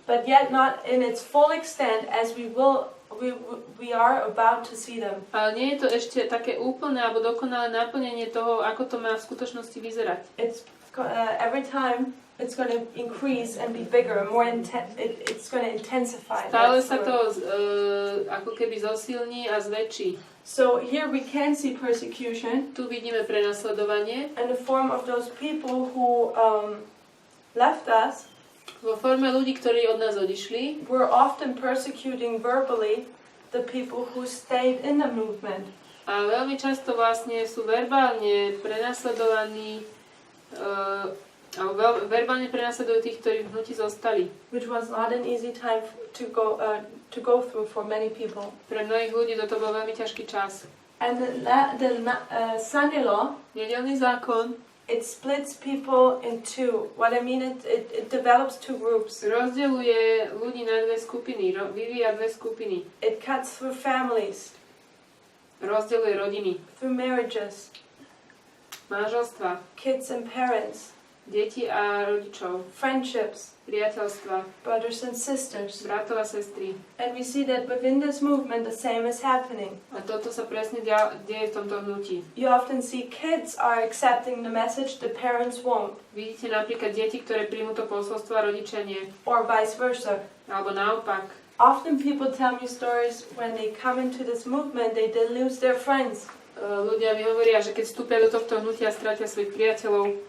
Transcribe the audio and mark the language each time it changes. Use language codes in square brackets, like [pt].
[en] but yet not in its full extent as we will we are about to see them. [sk] Ale nie je to ešte také úplné alebo dokonalé naplnenie toho, ako to má v skutočnosti vyzerať. [en] It's every time it's going to increase and be bigger, more it's going to intensify. [sk] Stále sa to ako keby zosilní a zväčší. [en] So here we can see persecution. [sk] Tu vidíme prenasledovanie. [en] In the form of those people who left us. [sk] Vo forme ľudí, ktorí od nás odišli. [en] We're often persecuting verbally the people who stayed in the movement. [sk] A veľmi často vlastne sú verbálne prenasledovaní alebo verbálne prenasledujú tých, ktorí v hnutí zostali. [en] Which was not an easy time to go through for many people. [sk] Pre mnohých ľudí toto bol veľmi ťažký čas. [en] And the Sunday law, [sk] nedeľný zákon, [en] it splits people in two. What I mean, it develops two groups. [sk] Rozdeľuje ľudí na dve skupiny, vyvíja dve skupiny. [en] It cuts through families. [sk] Rozdeľuje rodiny. [en] Through marriages. [sk] Manželstva. [en] Kids and parents. [sk] Deti a rodičov. [en] Friendships. [sk] Priateľstva. [en] Brothers and sisters. [sk] Bratov a sestry. [en] And we see that within this movement the same is happening. [sk] A toto sa presne deje v tomto hnutí. [en] You often see kids are accepting the message, the parents won't. [sk] Vidíte napríklad deti, ktoré príjmu to posolstvo a rodičia nie. [en] Or vice versa. [sk] Alebo naopak. [en] Often people tell me stories when they come into this movement, they lose their friends. [sk] Ľudia mi hovoria, že keď vstúpia do tohto hnutia, stratia svojich priateľov.